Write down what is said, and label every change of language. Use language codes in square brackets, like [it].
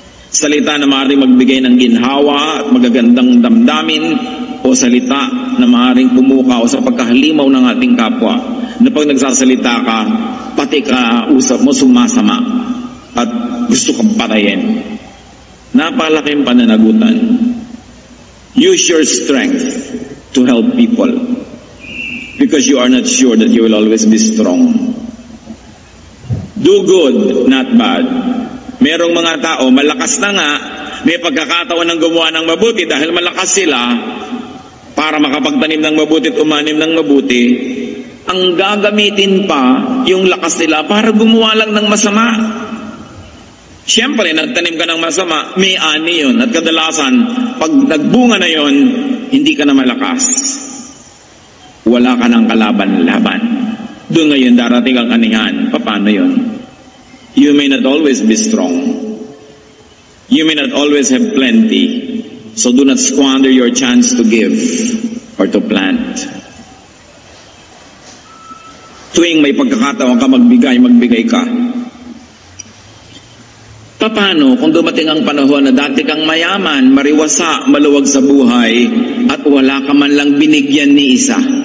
[tl] Salita na maaaring magbigay ng ginhawa at magagandang damdamin, o salita na maaaring pumukaw sa pagkahalimaw ng ating kapwa, na pag nagsasalita ka, pati ka usap mo sumasama at gusto kang patayin. Napakalaking pananagutan. [en] Use your strength to help people because you are not sure that you will always be strong. Do good, not bad. [tl] Merong mga tao, malakas na nga, may pagkakataon ng gumawa ng mabuti dahil malakas sila para makapagtanim ng mabuti at umanim ng mabuti. Ang gagamitin pa yung lakas nila para gumawa lang ng masama. Siyempre, nagtanim ka ng masama, may ani yun. At kadalasan, pag nagbunga na yun, hindi ka na malakas. Wala ka ng kalaban-laban. Doon ngayon darating ang anihan. Paano yun? [en] You may not always be strong. You may not always have plenty. So do not squander your chance to give or to plant. [tl] Tuwing may pagkakataon ka magbigay ka. Paano kung dumating ang panahon na dati kang mayaman, mariwasa, maluwag sa buhay, at wala ka man lang binigyan ni isa?